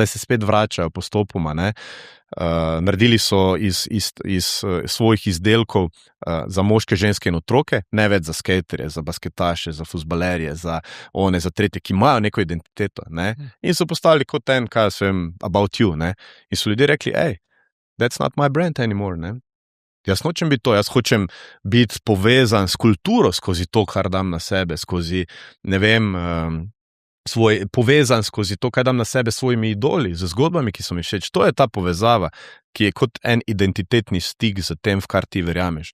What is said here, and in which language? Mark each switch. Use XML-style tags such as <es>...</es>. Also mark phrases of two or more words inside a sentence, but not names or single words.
<sl>Zdaj se spet vračajo postopoma, ne? Naredili so iz svojih izdelkov za moške, ženske in otroke, ne več za skaterje, za basketaše, za fuzbalerje, za tretje, ki imajo neko identiteto, ne? In so postali kot kaj jaz vem,</sl> <en>about you,</en> <sl>ne? In so ljudje rekli,</sl> <en>that's not my brand anymore,</en> <sl>ne? Jaz nočem biti to, jaz hočem biti povezan s kulturo skozi to, kar dam na sebe, skozi, ne vem, povezan skozi to, kaj dam na sebe s svojimi idoli, z zgodbami, ki so mi všeč. To je ta povezava, ki je kot en identitetni stik z tem, v kar ti verjameš.</sl>